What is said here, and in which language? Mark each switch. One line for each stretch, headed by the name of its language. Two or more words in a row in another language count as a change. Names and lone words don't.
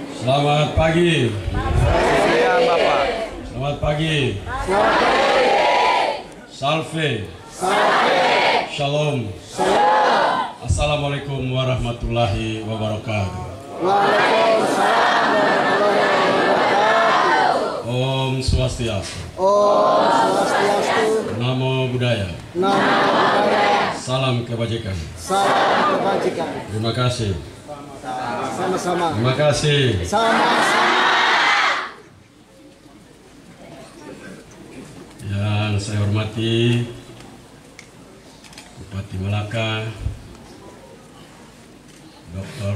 Indonesian: Selamat pagi. Siang, Bapak. Selamat pagi. Salve.
Hebrew: Shalom.
Arabic: السلام عليكم ورحمة الله وبركاته.
Balinese: Om Swastiastu.
Pali: Namo Buddhaya.
Indonesian: Salam kebajikan. Terima kasih. Sama-sama. Terima kasih. Yang saya hormati Bupati Malaka, Dr.